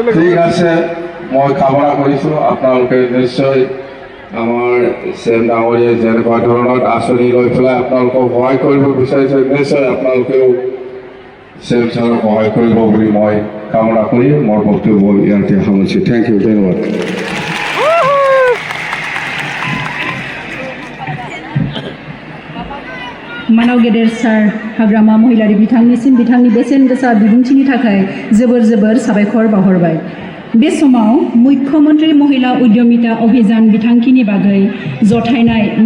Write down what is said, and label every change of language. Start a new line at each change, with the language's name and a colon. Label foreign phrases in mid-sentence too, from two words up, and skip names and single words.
Assamese: ঠিক আছে, মই কামনা কৰিছোঁ আপোনালোকে নিশ্চয় আমাৰ CM ডাঙৰীয়াই যেনেকুৱা ধৰণৰ আঁচনি লৈ পেলাই আপোনালোকক সহায় কৰিব বিচাৰিছে, নিশ্চয় আপোনালোকেও CM ছাৰক সহায় কৰিব বুলি মই কামনা কৰি মোৰ বক্তব্য ইয়াতে সামৰিছোঁ।
English: thank you, ধন্যবাদ।
Bodo: मानाव गेदेर सार हाग्रामा महिलारि बिथांनिसिम बिथांनि बेसेन गोसा बिबुंथिनि थाखाय जोबोर जोबोर साबायखर बावहरबाय। बे समाव मुख्यमंत्री महिला उद्यमिता अभियान बिथांखिनि बागै जथायनाय